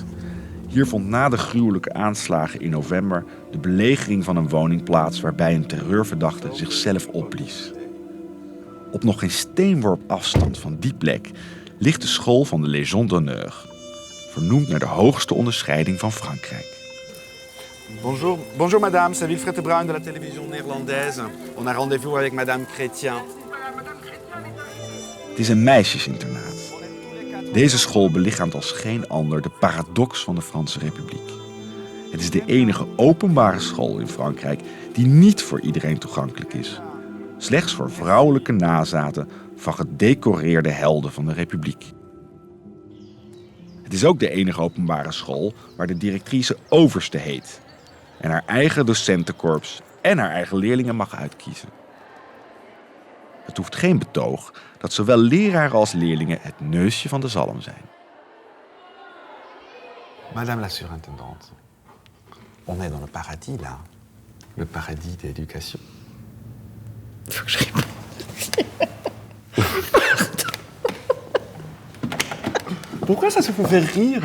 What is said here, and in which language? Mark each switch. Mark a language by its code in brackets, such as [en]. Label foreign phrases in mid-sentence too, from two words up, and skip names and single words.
[nl] Hier vond na de gruwelijke aanslagen in november de belegering van een woning plaats waarbij een terreurverdachte zichzelf opblies. Op nog geen steenworp afstand van die plek ligt de school van de Légion d'honneur, vernoemd naar de hoogste onderscheiding van Frankrijk. [fr] Bonjour madame, c'est Wilfred de Bruin de la télévision néerlandaise. On a rendez-vous avec madame Chrétien. [nl] Het is een meisjesinternaat. Deze school belichaamt als geen ander de paradox van de Franse Republiek. Het is de enige openbare school in Frankrijk die niet voor iedereen toegankelijk is. Slechts voor vrouwelijke nazaten van gedecoreerde helden van de Republiek. Het is ook de enige openbare school waar de directrice overste heet. En haar eigen docentenkorps en haar eigen leerlingen mag uitkiezen. Het hoeft geen betoog dat zowel leraren als leerlingen het neusje van de zalm zijn. [fr] Madame la surintendante, on est dans le paradis là. Le paradis de l'éducation. Faut que je réponde. Pourquoi ça se fait faire rire?